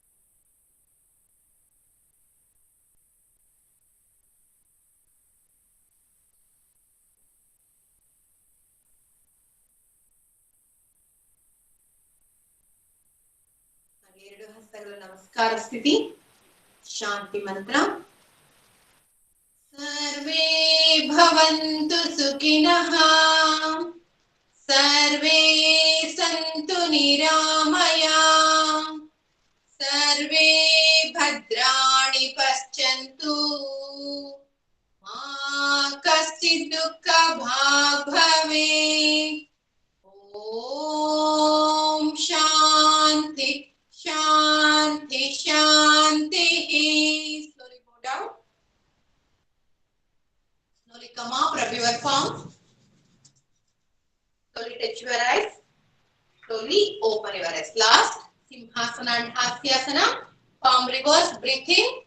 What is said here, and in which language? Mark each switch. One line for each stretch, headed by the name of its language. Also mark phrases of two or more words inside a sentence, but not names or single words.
Kannada: ಎರಡು ಹಸ್ತಗಳ ನಮಸ್ಕಾರ ಸ್ಥಿತಿ, ಶಾಂತಿ ಮಂತ್ರ.
Sanskrit: ಸರ್ವೇ ಭವಂತು ಸುಖಿನಃ, ಸರ್ವೇ ಸಂತು ನಿರಾಮಯಾಃ, ಸರ್ವೇ ಭದ್ರಾಣಿ ಪಶ್ಯಂತು, ಮಾ ಕಶ್ಚಿತ್ ದುಃಖ ಭಾಗ್ ಭವೇತ್. ಓಂ ಶಾಂತಿ ಶಾಂತಿ ಶಾಂತಿ.
English: Slowly go down. Slowly come up, rub your palms. Slowly touch your eyes. Slowly open your eyes. Last, Simhasana and Hasyasana. Palm reverse, breathe in.